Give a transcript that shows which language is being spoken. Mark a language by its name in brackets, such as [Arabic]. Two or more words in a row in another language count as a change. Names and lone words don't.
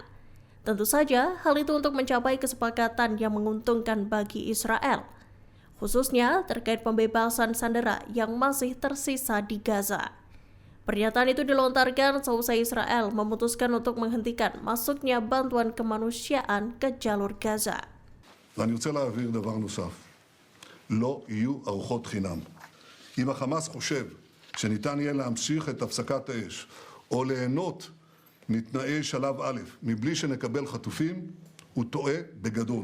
[Indonesian] Tentu saja, hal itu untuk mencapai kesepakatan yang menguntungkan bagi Israel, khususnya terkait pembebasan sandera yang masih tersisa di Gaza. Pernyataan itu dilontarkan seusai Israel memutuskan untuk menghentikan masuknya bantuan kemanusiaan ke jalur Gaza. [Hebrew] ואני רוצה להבהיר דבר נוסף. לא יהיו ארוחות חינם. אם החמאס חושב שניתן יהיה להמשיך את הפסקת האש או ליהנות מתנאי שלב א' מבלי שנקבל חטופים, הוא טועה בגדול.